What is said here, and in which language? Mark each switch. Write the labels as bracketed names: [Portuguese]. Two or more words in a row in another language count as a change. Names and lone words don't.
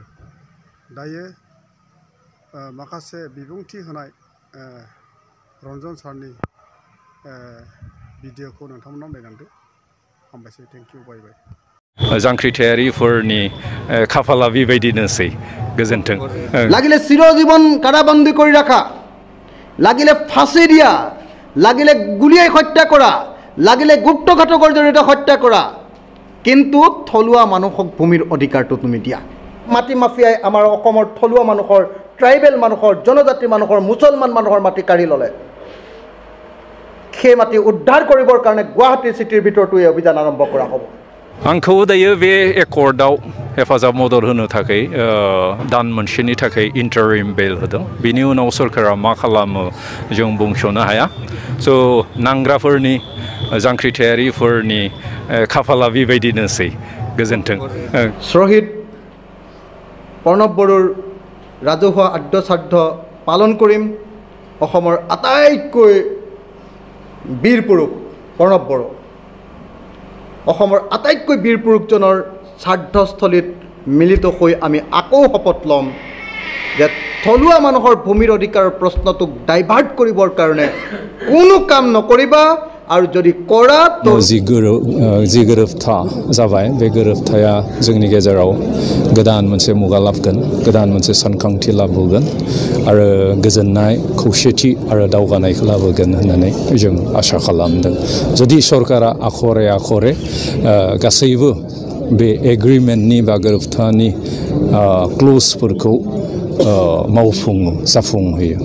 [Bodo] दायो माखासे बिबुंथि होनाय रन्जन सारनि भिडिअखौ नोंथांमोना नायलांदो। हामबायसै, [English] thank you, bye bye. [Bodo] जांख्रिथायारिफोरनि खाफाला बेबायदिनोसै। गोजोन्थों। [Assamese] লাগিলে চিরজীবন কারাবন্দী করে রাখা, লাগিলে ফাঁসি দিয়া, লাগিলে গুলিয়াই হত্যা করা, লাগিলে গুপ্তঘাতকৰ জৰিয়তে হত্যা কৰা, কিন্তু থলুৱা মানুহক ভূমিৰ অধিকাৰটো তুমি দিয়া। মাটি মাফিয়াই আমাৰ অসমৰ থলুৱা মানুহৰ, ট্ৰাইবেল মানুহৰ, জনজাতি মানুহৰ, মুছলমান মানুহৰ মাটি কাঢ়ি ল'লে। সেই মাটি উদ্ধাৰ কৰিবৰ কাৰণে গুৱাহাটী চিটিৰ ভিতৰতো এই অভিযান আৰম্ভ কৰা হ'ব। [Bodo] आंखौ दायो बे एकर्डआव हेफाजाब मदद होनो थाखाय दान मोनसेनि थाखाय [English] interim bail [Bodo] होदों। बिनि उनाव सरकारा मा खालामो जों बुंस'नो हाया। स' नांग्राफोरनि जांख्रिथायारिफोरनि खाफाला बेबायदिनोसै। गोजोन्थों। [Assamese] শ্বহীদ প্ৰণৱ বড়োৰ ৰাজহুৱা আদ্যশ্ৰাদ্ধ পালন কৰিম। অসমৰ আটাইতকৈ বীৰ পুৰুষ প্ৰণৱ বড়ো, অসমৰ আটাইতকৈ বীৰ পুৰুষজনৰ শ্ৰাদ্ধস্থলীত মিলিত হৈ আমি আকৌ শপত ল'ম যে থলুৱা মানুহৰ ভূমিৰ অধিকাৰৰ প্ৰশ্নটোক ডাইভাৰ্ট কৰিবৰ কাৰণে কোনো কাম নকৰিবা, আৰু যদি কৰা তো [Bodo] जि गोरोबथा जाबाय, बे गोरोबथाया जोंनि गेजेराव गोदान मोनसे मुगा लाबोगोन, गोदान मोनसे सानखांथि लाबोगोन आरो गोजोननाय, खौसेथि आरो दावगानायखौ लाबोगोन होननानै जों आसा खालामदों। जुदि सरकारा आखरे गासैबो बे एग्रिमेन्टनि बा गोरोबथानि क्ल'जफोरखौ मावफुङो, जाफुंहोयो।